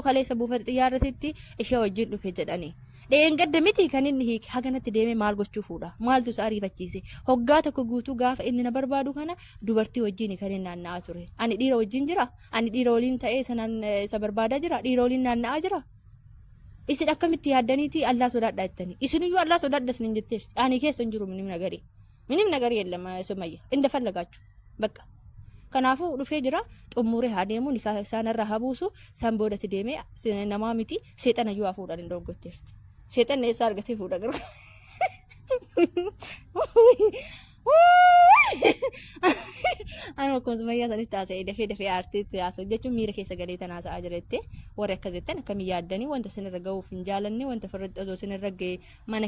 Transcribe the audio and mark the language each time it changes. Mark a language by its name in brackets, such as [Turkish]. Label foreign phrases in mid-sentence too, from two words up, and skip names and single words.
[Oromo] kaleessa buufata xiyyaarratitti ishee wajjin dhufe jedhanii dheengadda miti kan inni hiike haganatti deemee maal gochuu fuudha maaltu isa ariifachiise hoggaa tokko guutuu gaafa inni na barbaadu kana dubartii wajjin kan inni naanna'aa ture ani dhiira wajjin jira ani dhiira waliin ta'ee sanaan isa barbaadaa jira dhiira waliin naanna'aa jira isin akkamitti yaaddaniiti Allah sodaadha jettanii isiniyyuu Allah sodaadha isin jetteef ani keessa hin jiru [Amharic] ምንም ነገር የለም Sumayya እንደፈለጋችሁ በቃ [Oromo] Kanaafuu dhufee jira xumuree haa deemu nikaa isaanirra haa buusu san boodatti deemee namaa miti seexana yoo fuudhan hin doggotteerti. Seexanni eessaa argatee fuudha garuu. Ani akkasumayyaa sanitti haasa'ee dafee aartiitti haasa'u jechuun miira keessa galee tan haasa'aa jiretti warri akka jettan akkamii yaaddanii wanta sinirra ga'uuf hin jaalanne wanta firratti osoo sinirra ga'e mana